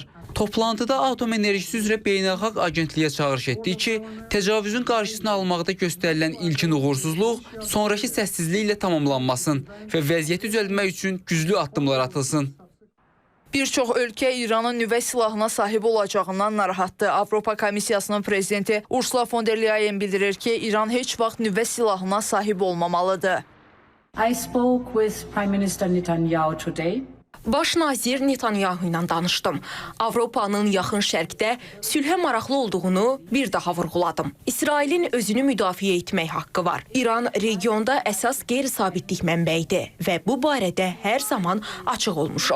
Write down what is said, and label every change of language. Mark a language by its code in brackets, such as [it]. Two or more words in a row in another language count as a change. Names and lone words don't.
[az] Toplantıda Atom Enerjisi üzrə Beynəlxalq Agentliyə çağırış etdi ki, təcavüzün qarşısını almaqda göstərilən ilkin uğursuzluq sonrakı səssizliklə tamamlanmasın və vəziyyəti düzəltmək üçün güclü addımlar atılsın. Bir çox ölkə İranın nüvə silahına sahib olacağından narahatdır. Avropa Komissiyasının prezidenti Ursula von der Leyen bildirir ki, İran heç vaxt nüvə silahına sahib olmamalıdır. [en] I spoke with Prime Minister Netanyahu today. [az] Baş nazir Netanyahu ilə danışdım. Avropanın yaxın şərqdə sülhə maraqlı olduğunu bir daha vurğuladım. İsrailin özünü müdafiə etmək haqqı var. İran regionda əsas qeyri-sabitlik mənbəyidir və bu barədə hər zaman açıq olmuşuq.